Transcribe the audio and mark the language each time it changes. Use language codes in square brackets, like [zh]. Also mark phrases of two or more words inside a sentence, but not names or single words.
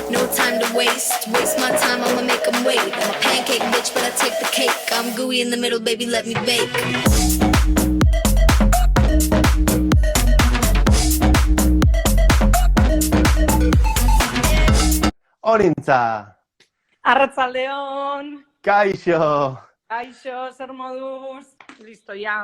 [en] No time to waste my time, I'ma make them wait. I'm a pancake bitch, but I take the cake. I'm gooey in the middle, baby, let me bake. [eu] Orintza! Arratsaldeon! Kaixo! Kaixo, zer moduz? Listo, ja.